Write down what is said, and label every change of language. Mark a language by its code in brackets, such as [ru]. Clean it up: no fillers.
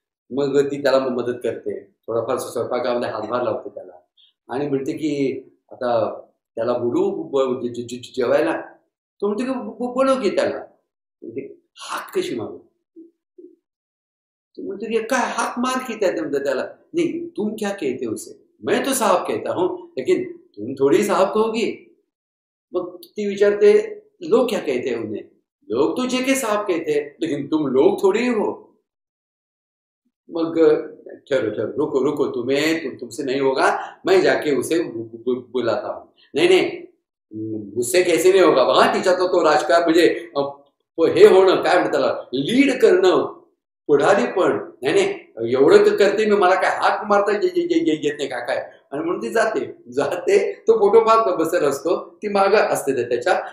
[mr] मग ती त्याला मदत करते, थोडाफार स्वयंपाकामध्ये हातभार लावते त्याला आणि म्हणते की आता त्याला बोलू जेवायला. तो म्हणते की बोलव की त्याला. हाक कशी मारू. तो म्हणतो की काय हाक मार की त्याला. [hi] नहीं तुम क्या कहते हो उसे, मैं तो साहब कहता हूँ लेकिन तुम थोड़ी साहब कहोगी. [mr] मग ती विचारते [hi] लोग क्या कहते हैं उन्हें. लोग तो जेके साहब कहते हैं लेकिन तुम लोग थोड़ी हो. मग ठहरो ठहरो, रुको रुको, तुमसे नहीं होगा, मैं जाके उसे बुलाता हूँ. [mr] नाही नाही [hi] मुझसे कैसे नाही होगा. [mr] बघा तिच्या तो राजकारण म्हणजे हे होणं काय म्हणतात त्याला, लीड करणं, पुढारी पण. नाही नाही एवढं करते मी, मला काय हाक मारता येत नाही का काय. आणि म्हणून ती जाते तो फोटो पाहत बसत असतो, ती माग असते त्याच्या.